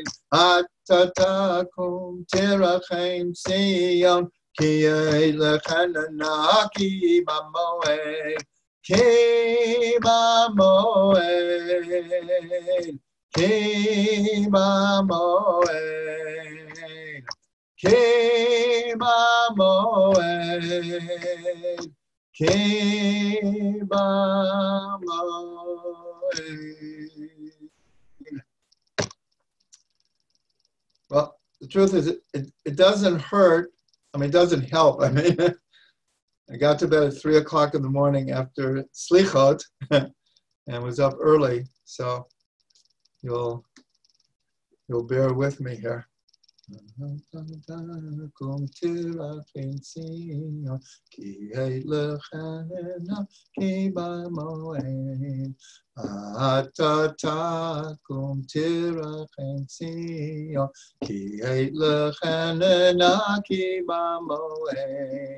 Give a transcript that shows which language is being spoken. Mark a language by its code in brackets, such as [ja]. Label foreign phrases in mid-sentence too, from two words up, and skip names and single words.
[he] אתה תקום תרחם ציון, כי עת לחננה כי בא מועד. כי בא מועד, כי בא מועד, כי בא מועד. [en] Well, the truth is, it doesn't hurt. I mean, it doesn't help. I mean, I got to bed at 3 o'clock in the morning after slichot and was up early. So you'll bear with me here. [he] אתה תקום תרחם ציון, כי עת לחננה כי בא מועד. אתה תקום תרחם ציון, כי עת לחננה כי בא מועד.